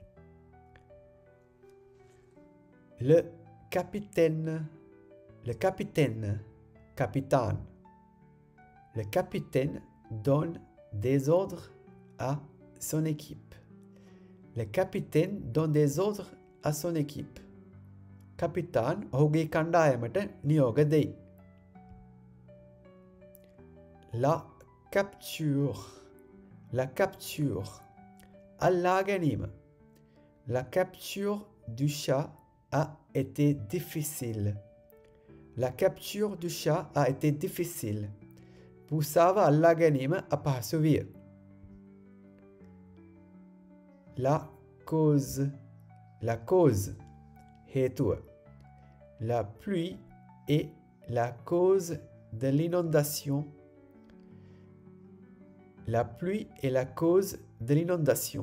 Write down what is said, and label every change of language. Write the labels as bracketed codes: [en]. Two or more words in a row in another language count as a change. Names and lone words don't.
[fr] Le capitaine. Le capitaine. Capitaine. Le capitaine donne des ordres à son équipe. Le capitaine donne des ordres à son équipe. [si] Capitaine ඔහුගේ කණ්ඩායමට නියෝග දෙයි. [fr] La capture. La capture. [si] අල්ලා ගැනීම. [fr] La capture du chat a été difficile. La capture du chat a été difficile. [si] Pusava අල්ලා ගැනීම අපහසු විය. [fr] La cause. La cause. Hétua. La pluie est la cause de l'inondation. La pluie est la cause de l'inondation.